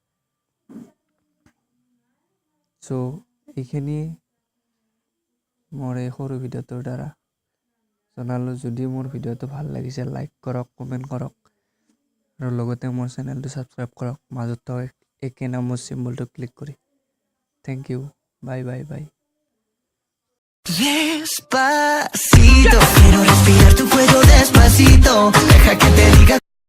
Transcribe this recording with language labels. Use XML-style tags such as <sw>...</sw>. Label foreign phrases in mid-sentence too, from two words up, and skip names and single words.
<as>চ' এইখিনি মোৰ এই সৰু ভিডিঅ'টোৰ দ্বাৰা জনালোঁ। যদি মোৰ ভিডিঅ'টো ভাল লাগিছে লাইক কৰক, কমেণ্ট কৰক আৰু লগতে মোৰ চেনেলটো ছাবস্ক্ৰাইব কৰক মাজত থকা একে নামৰ চিম্বলটো ক্লিক কৰি</as> <en>thank you bye bye bye</en> <es>Despacito, quiero respirar tu cuello despacito. Deja que te diga.</es>